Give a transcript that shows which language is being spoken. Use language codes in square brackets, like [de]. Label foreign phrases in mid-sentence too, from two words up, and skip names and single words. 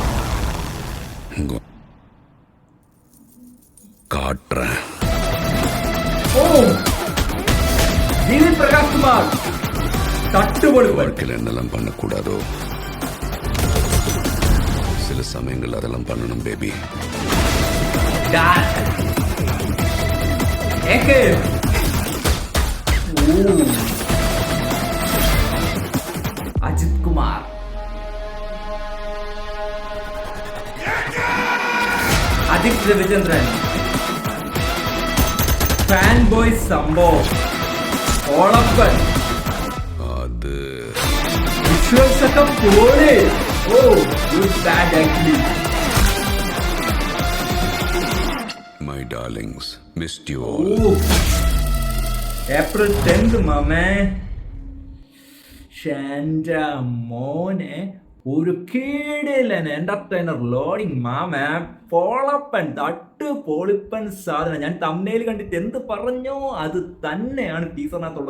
[ta] காட்டுறேன். ஜிவி பிரகாஷ் குமார் வாழ்க்கையில் என்னெல்லாம் பண்ணக்கூடாதோ சில சமயங்கள் அதெல்லாம் பண்ணணும் பேபி. [ml] അജിത് കുമാർ, ആദിക് രവിചന്ദ്രൻ, [en] fan boy [ml] സംഭവം, ഓളപ്പൻ, അത് വിശ്വസൊക്കെ പോലെ. ഗുഡ് ബാഡ് അഗ്ലേ. [en] My darlings, missed you all. April 10th, [ml] മാമേ. ഷാൻഡാ മോനെ, ഒരു കിടിലൻ [en] entertainer loading [ml] മാമേ. പൊളപ്പൻ തട്ട് പൊളിപ്പൻ സാധനം. ഞാൻ തംബ്നെയിൽ കണ്ടിട്ട് എന്ത് പറഞ്ഞോ അത് തന്നെയാണ് ടീസറിനകത്തുള്ളത്.